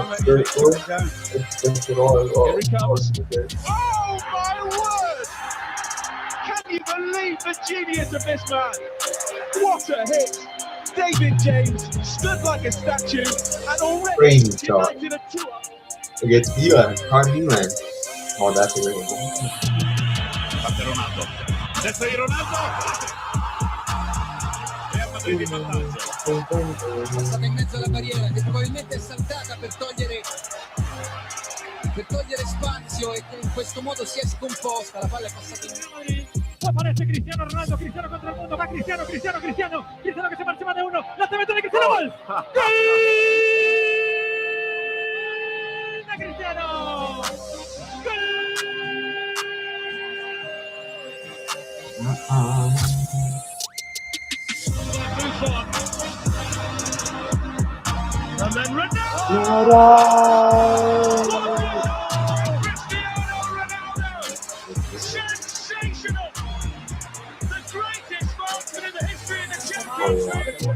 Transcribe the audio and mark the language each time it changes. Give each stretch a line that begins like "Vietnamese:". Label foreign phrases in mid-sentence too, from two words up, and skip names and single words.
English: comes. Oh my word! Can you believe the genius of this man? What a hit! David James stood like a statue and already United are 2-up. Against Milan, hard Milan. Oh, that's a great one.
Italian: Ronaldo. Destro di Ronaldo. Passata in mezzo alla barriera che probabilmente è saltata per togliere spazio e in questo modo si è scomposta. La palla è passata in
Spanish: Aparece Cristiano Ronaldo, Cristiano contra el mundo, va Cristiano que se marcha más de uno, la te mete de Cristiano, gol. ¡Gol de Cristiano! ¡Gol!
English: And then Ronaldo! Sensational! The greatest moment in the history of the championship!